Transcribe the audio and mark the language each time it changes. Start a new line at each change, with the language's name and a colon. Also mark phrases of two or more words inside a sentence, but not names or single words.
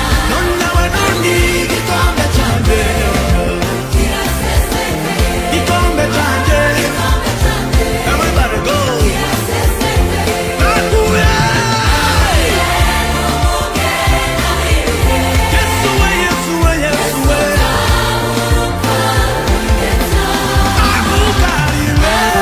English: None we don't need
Kinyarwanda: igikombe cyanjye. Igikombe cyanjye.
English: Everybody go.
Kinyarwanda: Nakuye. Yesu we, Yesu we, Yesu we. Abukarire.